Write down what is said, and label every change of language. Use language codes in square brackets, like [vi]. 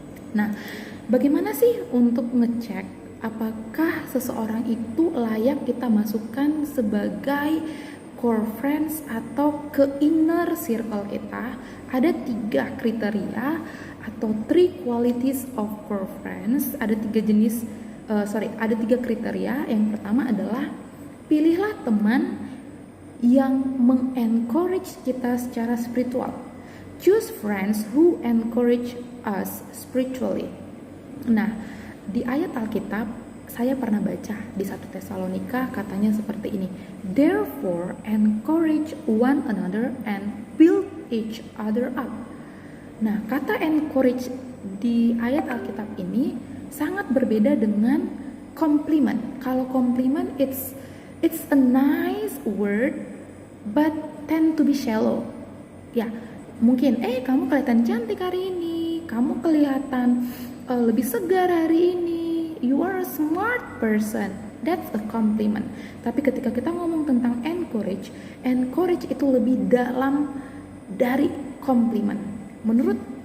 [id] Nah, bagaimana sih untuk ngecek apakah seseorang itu layak kita masukkan sebagai core friends atau ke inner circle kita? Ada 3 kriteria atau 3 [en] qualities of core friends. [id] Ada 3 kriteria. Yang pertama adalah pilihlah teman yang mengencourage kita secara spiritual. [en] Choose friends who encourage us spiritually. [id] Nah, di ayat Alkitab saya pernah baca di 1 Tesalonika, katanya seperti ini. [en] Therefore encourage one another and build each other up. [id] Nah, kata encourage di ayat Alkitab ini sangat berbeda dengan compliment. Kalau [en] compliment it's a nice word but tend to be shallow. [id] Ya, mungkin kamu kelihatan cantik hari ini, kamu kelihatan lebih segar hari ini, [en] you are a smart person. That's a compliment. [id] Tapi ketika kita ngomong tentang encourage itu lebih dalam dari compliment. Menurut